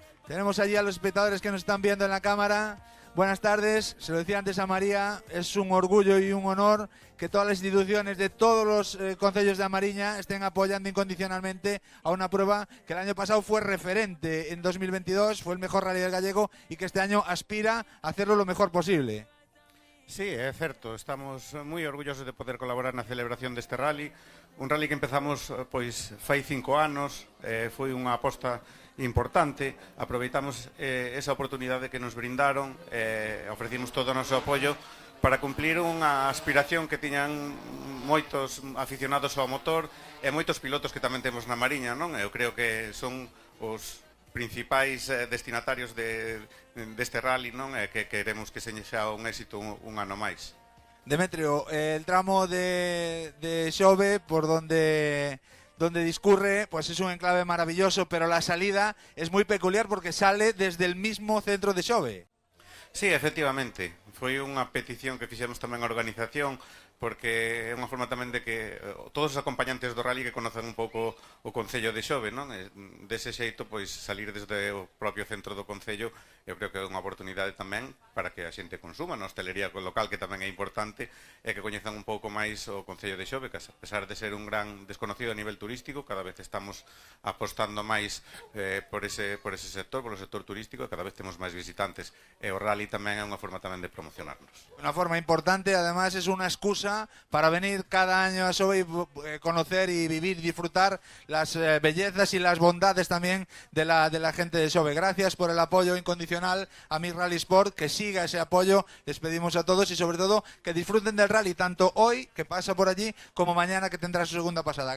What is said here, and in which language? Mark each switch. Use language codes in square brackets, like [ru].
[es] Tenemos allí a los espectadores que nos están viendo en la cámara. Buenas tardes, se lo decía antes a María, es un orgullo y un honor que todas las instituciones de todos los concellos de la Mariña estén apoyando incondicionalmente a una prueba que el año pasado fue referente en 2022, fue el mejor rally del gallego, y que este año aspira a hacerlo lo mejor posible. [gl] Sí, é certo, estamos moi orgullosos de poder colaborar na celebración deste rally, un rally que empezamos pois fai 5 anos, foi unha aposta importante, aproveitamos esa oportunidade que nos brindaron, ofrecimos todo o noso apoio para cumplir unha aspiración que tiñan moitos aficionados ao motor e moitos pilotos que tamén temos na Mariña, non? Eu creo que son os principais destinatarios deste rally, non? Que queremos que sexa un éxito un ano máis. [es] Demetrio, el tramo de Xove por donde discurre, pues es un enclave maravilloso, pero la salida es muy peculiar porque sale desde el mismo centro de Xove. [gl] Sí, efectivamente, foi unha petición que fixemos tamén a organización, porque é unha forma tamén de que todos os acompañantes do rally que conozan un pouco o Concello de Xove, non? Dese xeito, pois, salir desde o propio centro do Concello, eu creo que é unha oportunidade tamén para que a xente consuma na hostelería local, que tamén é importante, e que coñezan un pouco máis o Concello de Xove, que a pesar de ser un gran desconocido a nivel turístico, cada vez estamos apostando máis por ese sector, por o sector turístico, e cada vez temos máis visitantes, e o rally tamén é unha forma tamén de promocionarnos. [es] Una forma importante, además es una excusa para venir cada año a Xove y conocer y vivir y disfrutar las bellezas y las bondades también de la gente de Xove. Gracias por el apoyo incondicional a Mi Rally Sport, que siga ese apoyo, les pedimos a todos, y sobre todo que disfruten del rally, tanto hoy, que pasa por allí, como mañana, que tendrá su segunda pasada.